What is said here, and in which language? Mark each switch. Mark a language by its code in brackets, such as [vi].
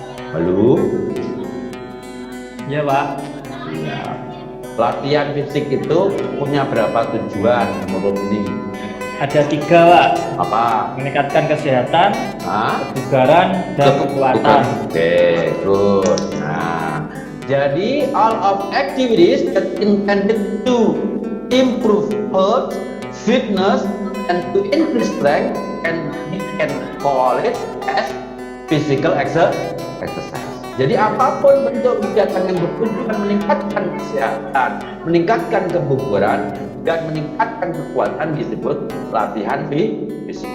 [id] Halo? Iya, Pak. Ya. Latihan fisik itu punya berapa tujuan menurut ini? Ada 3, Pak. Apa? Meningkatkan kesehatan, Hah? kebugaran, dan kekuatan. Oke, terus. Nah, jadi [en] all of activities that intended to improve health, fitness, and to increase strength, and we can call it as physical exercise. [id] Jadi apapun bentuk kegiatan yang bertujuan meningkatkan kesehatan, meningkatkan kebugaran, dan meningkatkan kekuatan disebut latihan fisik.